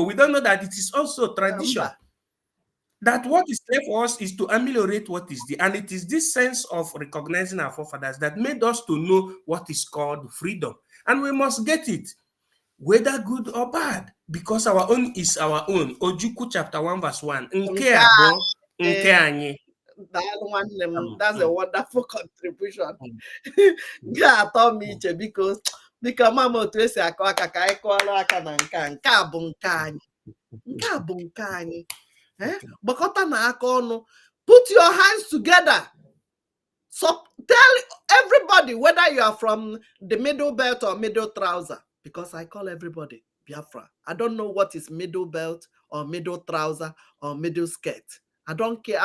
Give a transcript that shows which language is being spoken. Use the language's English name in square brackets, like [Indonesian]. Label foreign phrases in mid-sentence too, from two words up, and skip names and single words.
[English] We don't know that it is also tradition. That what is left for us is to ameliorate what is there. And it is this sense of recognizing our forefathers that made us to know what is called freedom. And we must get it, whether good or bad, because our own is our own. Ojukwu chapter 1 verse 1. [Igbo] Nke abo, nke anyị. [English] That's a wonderful contribution. [Igbo] Because mama otu esi akọ aka ka anyị kụọrọ aka na nke a bụ nke anyị. Nke a bụ nke anyị. Gbakọta na aka ọnụ. [English] Put your hands together. So tell everybody, whether you are from the middle belt or middle trouser, because I call everybody Biafra. I don't know what is middle belt or middle trouser or middle skirt. I don't care.